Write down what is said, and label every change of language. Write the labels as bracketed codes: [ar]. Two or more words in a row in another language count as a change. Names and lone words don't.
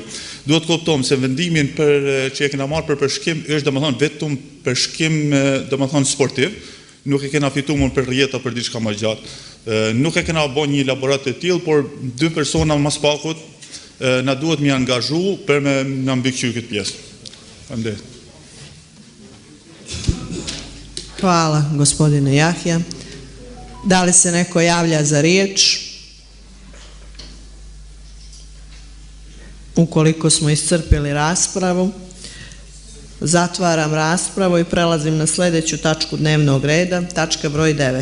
[sq] Duhet të kuptojmë se vendimin që e kena marrë për përshkim është domethënë vetëm përshkim domethënë sportiv, nuk e kena fituar për rjeta për diçka më gjatë. Nuk e kena bën një elaborat të tillë, por dy persona mas pakut na duhet mi angazhu për me na mbikëqyr këtë pjesë. Faleminderit. [sr] Hvala, gospodine Jahja. Da li se neko javlja za riječ? Ukoliko smo iscrpili raspravu, zatvaram raspravu i prelazim na sljedeću tačku dnevnog reda, tačka broj 9.